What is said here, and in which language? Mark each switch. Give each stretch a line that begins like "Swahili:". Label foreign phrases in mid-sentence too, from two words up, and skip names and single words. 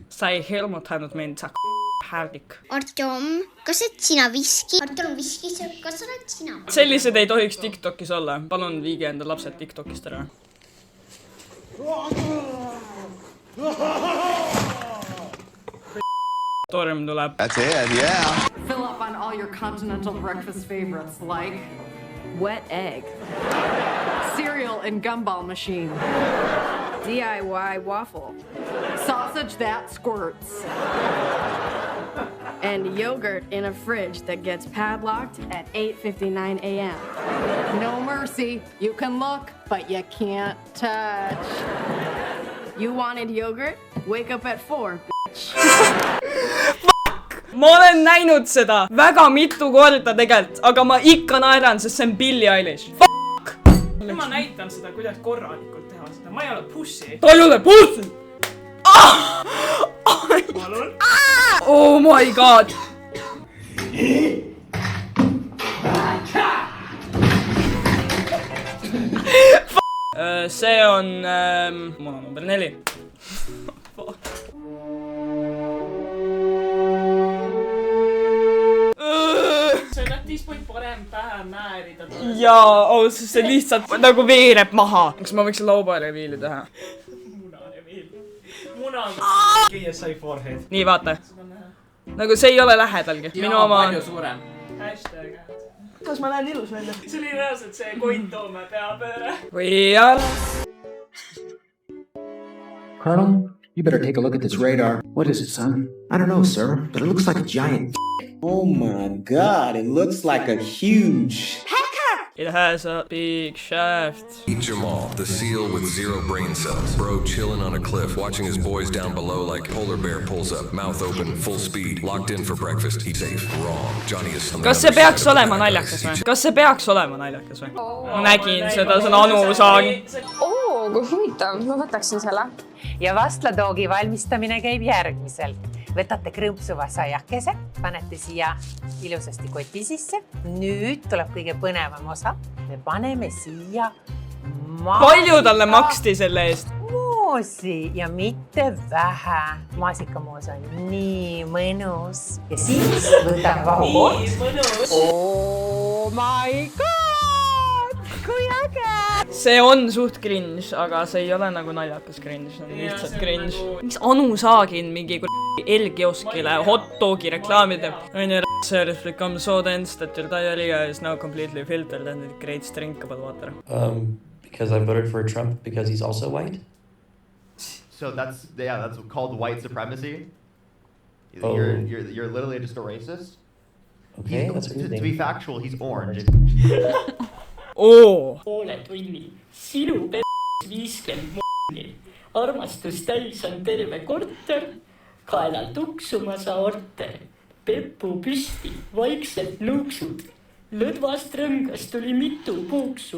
Estonian: Sa ei hirmutanud mind, sa härdik. Artjom, kas oled sina viski? Artjom viskis, kas oled sina? Sellised ei tohiks TikTokis olla. Palun viige enda lapsed TikTokist ära. Torm tuleb.
English: That's it, yeah. Fill up on all your continental breakfast favorites like wet egg, cereal and gumball machine, DIY waffle, sausage that squirts, and yogurt in a fridge that gets padlocked at 8:59 a.m. No mercy. You can look, but you can't touch. You wanted yogurt? Wake up at 4, bitch.
Estonian: ma olen näinud seda väga mitu korda tegelikult, aga ma ikka naeran, sest see on Billie Eilish. Ma näitan seda, kuidas korralikult teha seda. Ma ei ole pussy. ta ei ole pussy! Palun.
English: Oh my god!
Estonian: see on muna number 4. See on tispuid parem pähe määrida. jaa, ausalt, see lihtsalt nagu veereb maha. Kas ma võiksin laubareviili teha? KSI forehead. Nii, vaata. Nagu see ei ole lähedalgi. Minu oma... palju suurem. Hashtag. Kas ma näen ilus välja? See oli reaalselt see Koit Toome peapööre. Või jah.
English: Colonel, you better take a look at this radar. What is it, son? I don't know, sir, but it looks like a giant. Oh my god, it looks like a huge... It has a big shaft. Meet Jamal, the seal with 0 brain cells. Bro chilling on a cliff, watching his boys down below like polar bear pulls up, mouth open, full speed, locked in for breakfast. He's safe. Wrong. Johnny is...
Estonian: Kas see peaks olema naljakas või? Kas see peaks olema naljakas või? Ma nägin seda, see on Anu Saag. Oo, kui huvitav. Ma võtaksin selle. Ja vastladoogi valmistamine käib järgmiselt. Võtate krõmpsuva saiakese, panete siia ilusasti koti sisse. Nüüd tuleb kõige põnevam osa. Me paneme siia Palju talle maksti selle eest? Moosi ja mitte vähe. Maasikamoos on nii mõnus. Ja siis võtan vahukoort.
English: Oh my god!
Estonian: Kui äge! See on suht cringe, aga see ei ole nagu naljakas cringe, see on lihtsalt cringe. Miks Anu Saagin mingi L-kioskile
English: hot dogi
Estonian: reklaami teeb? On ju
English: service become so dense that your diarrhea is now completely filtered and it creates drinkable water. Because I voted for Trump because he's also white? So that's called white supremacy. Oh. You're literally just a racist. Okay, that's what you think. To be factual, he's orange. Oo.
Estonian: Poole tunni. Sinu p***s 50 m***ni. Armastus täis on terve korter. Kaelal tuksumas orter. Peppu püsti, vaikselt nuuksud. Lõdvast rõngast tuli mitu puuksu.